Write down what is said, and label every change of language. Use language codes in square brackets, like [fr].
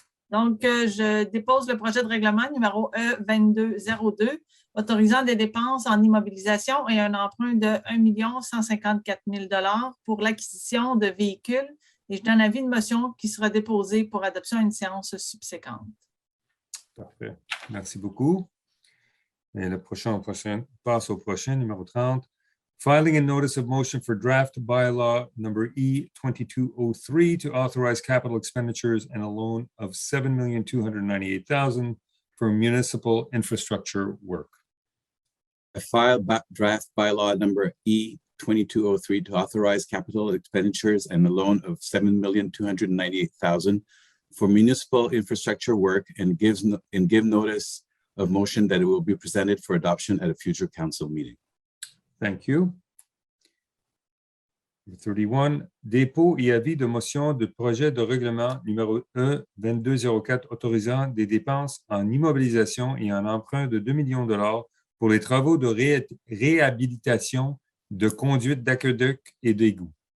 [fr] Donc, je dépose le projet de règlement numéro E2202, autorisant des dépenses en immobilisation et un emprunt de 1 154 000 pour l'acquisition de véhicules. Et je donne avis de motion qui sera déposé pour adoption à une séance subséquente. Parfait. Merci beaucoup. Et le prochain passe au prochain, numéro 30. [en] Filing a notice of motion for draft bylaw number E2203 to authorize capital expenditures and a loan of $7,298,000 for municipal infrastructure work. I file draft bylaw number E2203 to authorize capital expenditures and a loan of $7,298,000 for municipal infrastructure work and give notice of motion that it will be presented for adoption at a future council meeting. Thank you. [fr] 31, dépôt et avis de motion de projet de règlement numéro E2204 autorisant des dépenses en immobilisation et un emprunt de 2 millions de dollars pour les travaux de réhabilitation de conduites d'aqueduc et d'égouts.